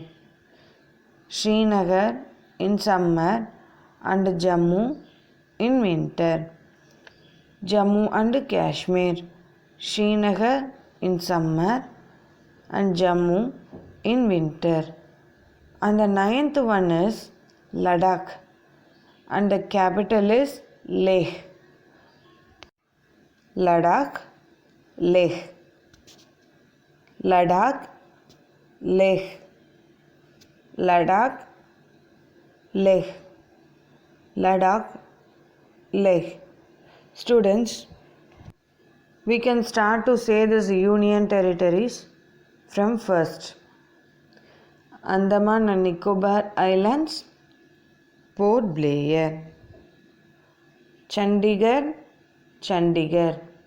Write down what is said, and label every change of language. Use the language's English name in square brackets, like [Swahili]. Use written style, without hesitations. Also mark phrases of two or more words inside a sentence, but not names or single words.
[English] Srinagar in summer and Jammu in winter. Jammu and Kashmir. Srinagar in summer and Jammu in winter. And the ninth one is Ladakh and the capital is Leh. Ladakh, Leh. Ladakh, Leh. Ladakh, Leh. Ladakh, Leh. Students, we can start to say these union territories from first. Andaman and Nicobar Islands, Port Blair. Chandigarh, Chandigarh.